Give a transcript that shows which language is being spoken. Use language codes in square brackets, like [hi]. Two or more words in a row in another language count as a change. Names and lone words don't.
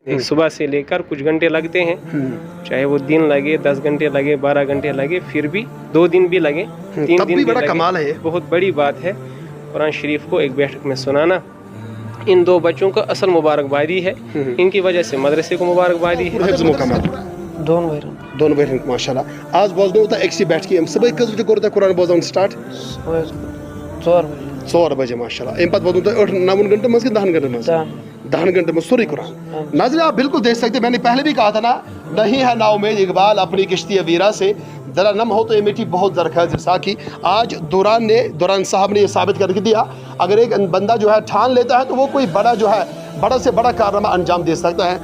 [ur] صبح سے لے کر کچھ گھنٹے لگتے ہیں, چاہے وہ دن لگے 10 گھنٹے لگے 12 گھنٹے لگے, پھر بھی 2 دن بھی لگے 3 دن بھی بڑا لگے, کمال ہے, بہت بڑی بات ہے. قرآن شریف کو ایک بیٹھک میں سنانا ان 2 بچوں کو اصل مبارکبادی ہے, ان کی وجہ سے مدرسے کو مبارکبادی ہے. [ks] حفظ مکمل دون بہن ماشاء اللہ. آج بوزنو تہ أکسی بیٹھکہِ صبح کٔژ بجے کوٚر تۄہہِ قرآن بوزان سٹارٹ؟ [ur] 4 بجے ماشاء اللہ. [ks] اَمہِ پتہٕ بوزنو تۄہہِ 8-9 گھنٹن منٛز کِنہٕ 10 گھنٹن منٛز؟ [ur] 10 گھنٹے میں سوری قرآن. ناظرین آپ بالکل دیکھ سکتے, میں نے پہلے بھی کہا تھا نا, نہیں ہے نا امید اقبال اپنی کشتی ویرا سے, ذرا نم ہو تو یہ میٹھی بہت زرخیز رساکی. آج دوران صاحب نے یہ ثابت کر کے دیا, اگر ایک بندہ جو ہے ٹھان لیتا ہے تو وہ کوئی بڑا جو ہے بڑا سے بڑا کارنامہ انجام دے سکتا ہے.